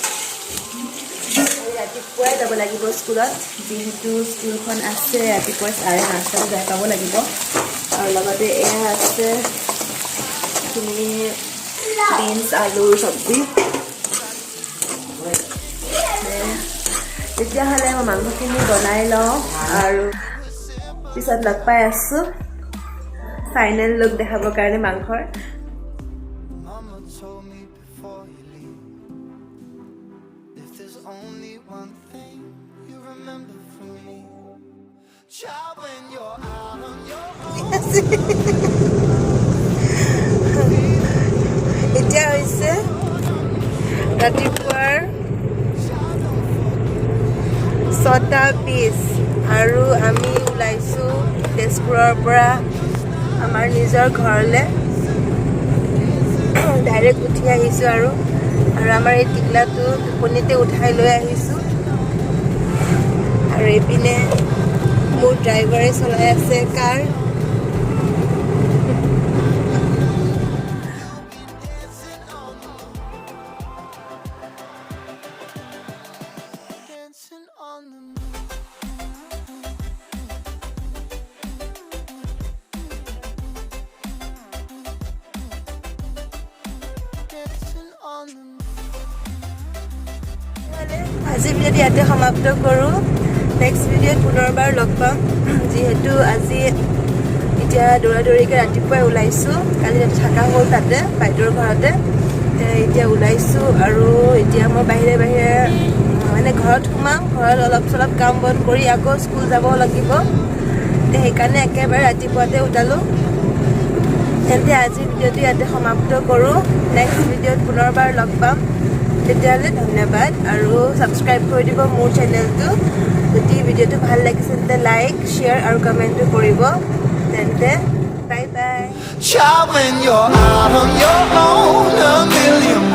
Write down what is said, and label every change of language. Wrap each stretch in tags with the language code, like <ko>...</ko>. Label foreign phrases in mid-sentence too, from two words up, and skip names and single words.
<as>ৰাতিপুৱাই যাব লাগিব স্কুলত যিহেতু স্কুলখন আছে ৰাতিপুৱাই 9:30 যাই পাব লাগিব আৰু লগতে এয়া আছে এইখিনি বিনছ আলুৰ চব্জি তেতিয়াহ'লে মই মাংসখিনি বনাই লওঁ আৰু পিছত লগ পাই আছোঁ</as> <en>final look</en> <as>দেখাবৰ কাৰণে মাংসৰ</as> <en>Mama told me before you leave, if there's only one thing you remember from me, child, when you're out on your own.</en> <as>এতিয়া হৈছে ৰাতিপুৱাৰ 6টা 20 আৰু আমি ওলাইছোঁ তেজপুৰৰ পৰা আমাৰ নিজৰ ঘৰলৈ ডাইৰেক্ট উঠি আহিছোঁ আৰু আমাৰ এই টিকলাটো টোপনিতে উঠাই লৈ আহিছোঁ আৰু এইপিনে মোৰ ড্ৰাইভাৰে চলাই আছে কাৰ</as> <en>Dancing on the moon. Dancing on the moon.</en> <as>আজি ভিডিঅ'টো ইয়াতে সমাপ্ত কৰোঁ নেক্সট ভিডিঅ'ত পুনৰবাৰ লগ পাম যিহেতু আজি এতিয়া দৌৰাদৌৰিকৈ ৰাতিপুৱাই ওলাইছোঁ কালি থকা হ'ল তাতে বাইদেউৰ ঘৰতে এতিয়া ওলাইছোঁ আৰু এতিয়া মই বাহিৰে বাহিৰে মানে ঘৰত সোমাম ঘৰত অলপ চলপ কাম বন কৰি আকৌ স্কুল যাব লাগিব সেইকাৰণে একেবাৰে ৰাতিপুৱাতে ওলালোঁ তেন্তে আজি ভিডিঅ'টো ইয়াতে সমাপ্ত কৰোঁ নেক্সট ভিডিঅ'ত পুনৰবাৰ লগ পাম তেতিয়াহ'লে ধন্যবাদ আৰু ছাবস্ক্ৰাইব কৰি দিব মোৰ চেনেলটো যদি ভিডিঅ'টো ভাল লাগিছে তেন্তে লাইক শ্বেয়াৰ আৰু কমেণ্টটো কৰিব তেন্তে</as> <en>bye bye Child, when you're out on your own, a million</en>